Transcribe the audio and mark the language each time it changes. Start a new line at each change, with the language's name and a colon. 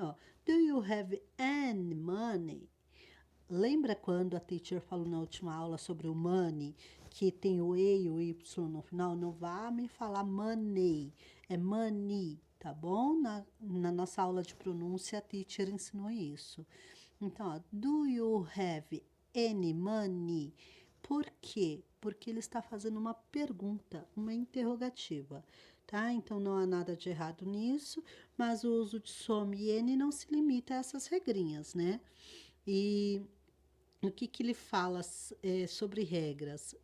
Portuguese: Ó,
English: do you have any money?
Portuguese: Lembra quando a teacher falou na última aula sobre o money, que tem o E e o Y no final? Não vá me falar money, é money, tá bom? Na nossa aula de pronúncia, a teacher ensinou isso. Então, ó,
English: do you have any money?
Portuguese: Por quê? Porque ele está fazendo uma pergunta, uma interrogativa, tá? Então, não há nada de errado nisso, mas o uso de some e any não se limita a essas regrinhas, né? E o que ele fala sobre regras?